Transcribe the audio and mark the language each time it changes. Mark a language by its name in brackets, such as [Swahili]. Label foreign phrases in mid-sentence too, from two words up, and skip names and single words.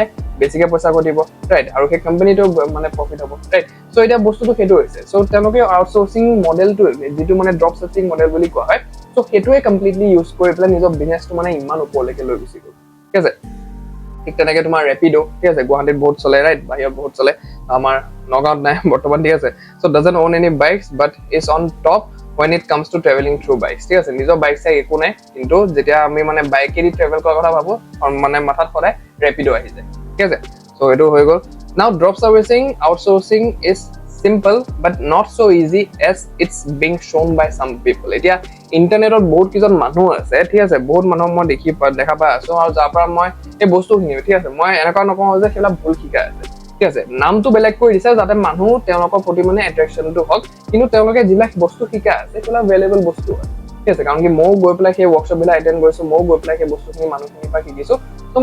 [Assamese] বেছিকে পইচা গটিব ৰাইট আৰু সেই কোম্পানিটো মানে প্ৰফিট হ'ব ৰাইট সো এটা বস্তুটো হেটো হৈছে সো তেওঁলোকে [English] outsourcing model [Assamese] যেটো মানে [English] drop servicing model [Assamese] বুলি কোৱা হয় সো হেটোৱে [English] completely use [Assamese] কৰি পেলাই নিজৰ বিজনেছটো মানে ইমান ওপৰলৈকে লৈ গুচি গ'ল ঠিক আছে ঠিক তেনেকৈ তোমাৰ ৰেপিডো ঠিক আছে গুৱাহাটীত বহুত চলে ৰাইট বাহিৰত বহুত চলে আমাৰ নগাঁৱত নাই বৰ্তমান ঠিক আছে [English] so doesn't own any bikes but is on top when it comes to traveling through bikes [Assamese] ঠিক আছে নিজৰ বাইক চাই একো নাই কিন্তু যেতিয়া আমি মানে বাইকেদি ট্ৰেভেল কৰাৰ কথা ভাবো মানে মাথাত সদায় ৰেপিডো আহি যায় ঠিক আছে সো এটো হৈ গ'ল [English] now drop servicing outsourcing is simple but not so easy as it's being shown by some people [Assamese] এতিয়া ইন্টাৰনেটত বহুত কিজন মানুহ আছে ঠিক আছে বহুত মানুহক মই দেখা পাই আছো আৰু যাৰ পৰা মই এই বস্তুখিনি ঠিক আছে মই এনেকুৱা নকওঁ যে সেলা ভুল শিকাই আছে ঠিক আছে নামটো বেলেগ কৰি দিছে যাতে মানুহ তেওঁলোকৰ প্ৰতি মানে এট্ৰাকচনটো হক কিন্তু তেওঁলোকে যিবিলাক বস্তু শিকাই আছে সেলা ভ্যালুয়েবল বস্তু হয় ঠিক আছে কাৰণ কি মই গৈ পেলাই সেই ওয়ার্কশপ বিলাক এটেন্ড কৰিছো মই গৈ পেলাই সেই বস্তুখিনি মানুহখিনিৰ পৰা শিকিছো তো